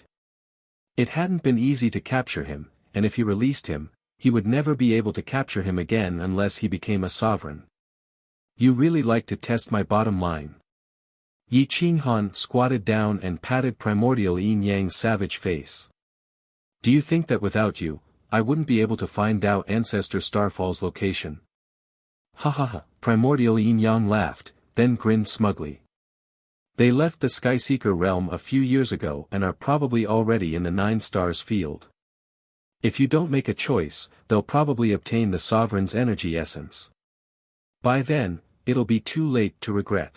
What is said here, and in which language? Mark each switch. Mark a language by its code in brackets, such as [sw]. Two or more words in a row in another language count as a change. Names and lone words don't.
[en] It hadn't been easy to capture him, and if he released him, he would never be able to capture him again unless he became a sovereign. You really like to test my bottom line. Yi Qinghan squatted down and patted Primordial yin-yang's savage face. Do you think that without you, I wouldn't be able to find Tao Ancestor Starfall's location? Ha ha ha, Primordial yin-yang laughed, then grinned smugly. They left the Skyseeker realm a few years ago and are probably already in the 9 stars field. If you don't make a choice, they'll probably obtain the Sovereign's energy essence. By then, it'll be too late to regret.